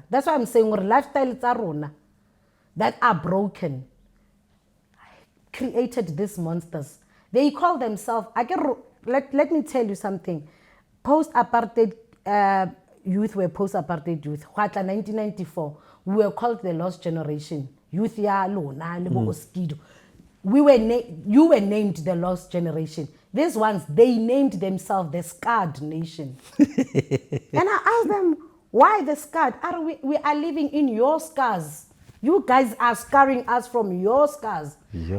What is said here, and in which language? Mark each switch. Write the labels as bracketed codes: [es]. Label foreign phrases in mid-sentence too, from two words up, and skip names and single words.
[en] That's why I'm saying lifestyle tsa that are broken created these monsters. They call themselves, let me tell you something. Post-apartheid youth were post-apartheid youth. 1994, we were called the lost generation. [st] Youth ya lona oskido. [en] You were named the lost generation. These ones, they named themselves the scarred nation. And I asked them, Why the scarred? We are living in your scars. You guys are scarring us from your scars. Yeah.